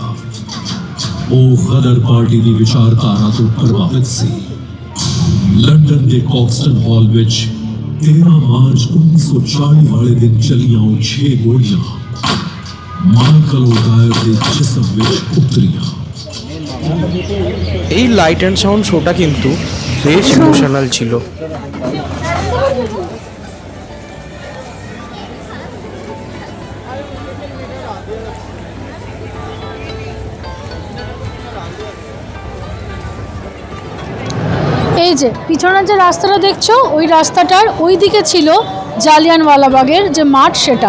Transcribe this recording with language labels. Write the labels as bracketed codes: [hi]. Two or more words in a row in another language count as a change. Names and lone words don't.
[pa] ਉਹ ਗਦਰ ਪਾਰਟੀ ਦੀ ਵਿਚਾਰਧਾਰਾ ਤੋਂ ਪ੍ਰਭਾਵਿਤ ਸੀ। ਲੰਡਨ ਦੇ ਕੌਕਸਟਨ ਹਾਲ ਵਿੱਚ 13 ਮਾਰਚ 1940 ਵਾਲੇ ਦਿਨ ਚੱਲੀਆਂ ਉਹ 6 ਗੋਲੀਆਂ ਮਾਈਕਲ ਓਡਾਇਰ ਦੇ ਜਿਸਮ ਵਿੱਚ ਉਤਰੀਆਂ। [bn] এই [en] light and sound [bn] শোটা কিন্তু বেশ ইমোশনাল ছিল। এই যে পিছনের যে রাস্তাটা দেখছো, ওই রাস্তাটার ওই দিকে ছিল জালিয়ানওয়ালাবাগের যে মাঠ সেটা।